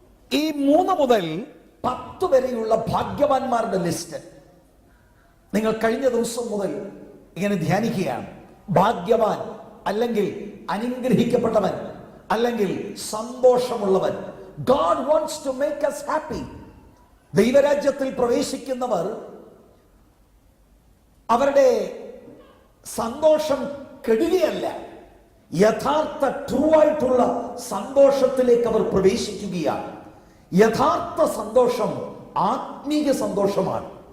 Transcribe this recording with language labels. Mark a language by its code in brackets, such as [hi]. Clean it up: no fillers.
[ml] ഈ 3 മുതൽ 10 വരെയുള്ള ഭാഗ്യവാന്മാരുടെ ലിസ്റ്റ് നിങ്ങൾ കഴിഞ്ഞ ദിവസം മുതൽ ഇങ്ങനെ ധ്യാനിക്കുകയാണ്. ഭാഗ്യവാൻ അല്ലെങ്കിൽ അനുഗ്രഹിക്കപ്പെട്ടവൻ അല്ലെങ്കിൽ സന്തോഷമുള്ളവൻ. [en] God wants to make us happy. [ml] ദൈവരാജ്യത്തിൽ പ്രവേശിക്കുന്നവർ അവരുടെ സന്തോഷം കെടുകയല്ല, യഥാർത്ഥ ട്രൂ ആയിട്ടുള്ള സന്തോഷത്തിലേക്ക് അവർ പ്രവേശിക്കുകയാണ്. യഥാർത്ഥ സന്തോഷം ആത്മീയ സന്തോഷമാണ്.